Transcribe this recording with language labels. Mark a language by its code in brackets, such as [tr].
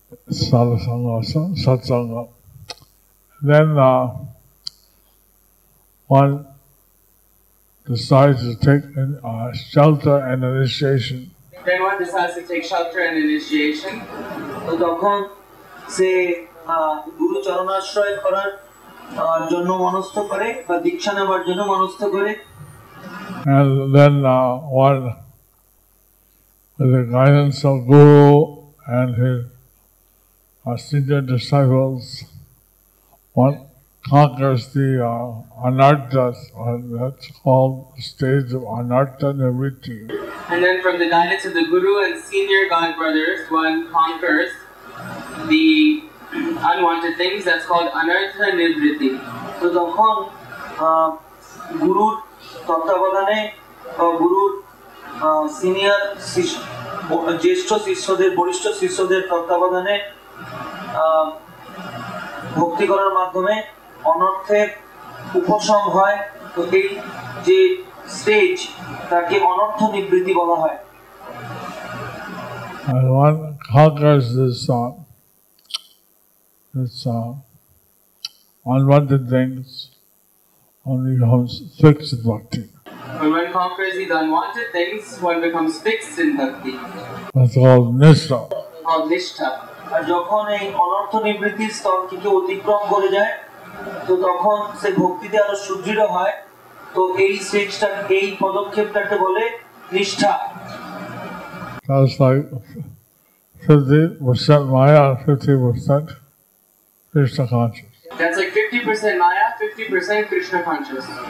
[sa] Sadhusanga, satsanga. [en] Then one decides to take shelter and initiation. then one decides to take shelter and initiation. [bn] তো তখন সে গুরু চরণাশ্রয় করার জন্য মনস্থ করে বা দীক্ষা নেবার জন্য মনস্থ করে। [en] And then one, with the guidance of Guru and his senior disciples, one conquers the anarthas, that's called the stage of anartha nivritti. And then from the guidance of the Guru and senior God brothers, one conquers the unwanted things, that's called anartha nivritti. [bn] তো তখন গুরুর তত্ত্বাবধানে বা গুরুর senior জ্যেষ্ঠ শিষ্যদের, বরিষ্ঠ শিষ্যদের তত্ত্বাবধানে ভক্তি করার মাধ্যমে অনর্থের উপশম হয়। তো এই যে স্টেজ, তাকে অনর্থ নিবৃত্তি বলা হয়। [en] And one conquers this unwanted things, one becomes fixed in bhakti. When one conquers these unwanted things, one becomes fixed in bhakti. That's called nishtha. Called nishtha. [bn] আর যখন এই অনর্থ নিবৃত্তির স্তরটিকে অতিক্রম করে যায়, তো তখন সে ভক্তিতে আরো সুদৃঢ় হয়। তো এই স্টেজটা, এই পদক্ষেপটাকে বলে নিষ্ঠা। [en] That's like 50% Maya, 50% Krishna conscious. That's like 50% Maya, 50% Krishna conscious.